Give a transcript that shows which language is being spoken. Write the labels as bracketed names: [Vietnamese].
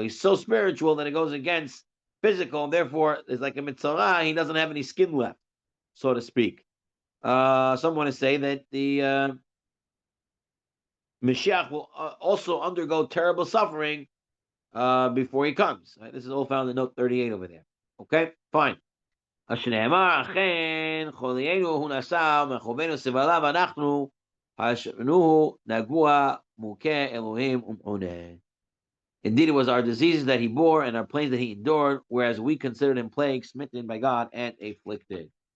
[English] He's so spiritual that it goes against physical, and therefore it's like a mitzvah. He doesn't have any skin left, so to speak. Some want to say that the Mashiach will also undergo terrible suffering before he comes. Right? This is all found in note 38 over there. Okay, fine. [Hebrew] השנאמר, אכן, חוליינו הוא נשא, ומחובנו סבלה, ואנחנו, השנו נגוע, מוכה אלוהים ומעונה. [English] Indeed, it was our diseases that he bore and our pains that he endured, whereas we considered him plagued, smitten by God, and afflicted.